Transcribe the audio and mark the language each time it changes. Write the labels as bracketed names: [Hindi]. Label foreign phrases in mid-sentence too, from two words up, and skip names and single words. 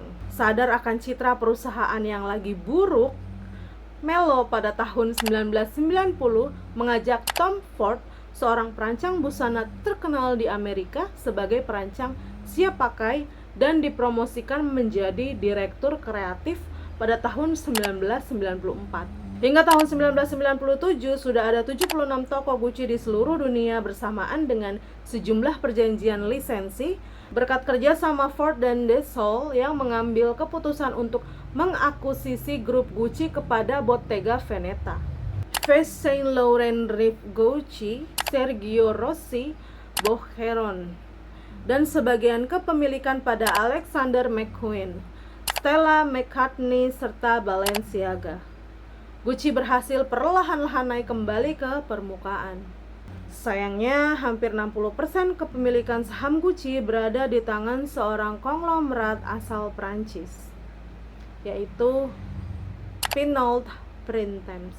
[Indonesian] Sadar akan citra perusahaan yang lagi buruk, Mello pada tahun 1990 mengajak Tom Ford, seorang perancang busana terkenal di Amerika, sebagai perancang siap pakai dan dipromosikan menjadi direktur kreatif pada tahun 1994. Hingga tahun 1997 sudah ada 76 toko Gucci di seluruh dunia bersamaan dengan sejumlah perjanjian lisensi berkat kerja sama Ford dan De Sole yang mengambil keputusan untuk mengakuisisi grup Gucci kepada Bottega Veneta, Yves Saint Laurent, Rive Gucci, Sergio Rossi, Boucheron, dan sebagian kepemilikan pada Alexander McQueen, Stella McCartney, serta Balenciaga. Gucci berhasil perlahan-lahan naik kembali ke permukaan. Sayangnya, hampir 60% kepemilikan saham Gucci berada di tangan seorang konglomerat asal Prancis, yaitu Pinault Printemps.